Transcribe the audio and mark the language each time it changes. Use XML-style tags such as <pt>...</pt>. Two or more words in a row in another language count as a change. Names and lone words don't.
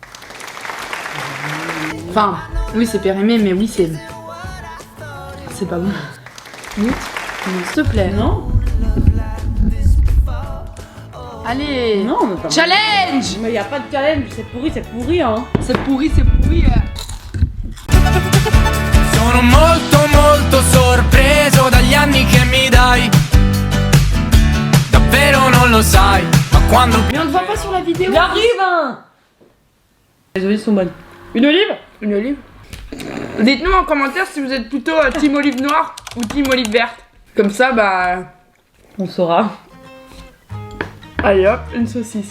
<fr>Enfin, oui, c'est périmé, mais oui, c'est. C'est pas bon. Goûte. S'il te plaît. Non. Allez. Non, mais pas Challenge. Mais y a pas de challenge, c'est pourri hein. C'est pourri, c'est pourri.</fr> <it>Sono molto sorpreso dagli anni che mi dai. Davvero non lo sai, ma quando</it> <fr>Mais on ne voit pas sur la vidéo. Il arrive hein. Les olives sont bonnes. Une olive. Une olive. Dites-nous en commentaire si vous êtes plutôt team olive noire ou team olive verte. Comme ça, bah... On saura. Allez hop, une saucisse.</fr>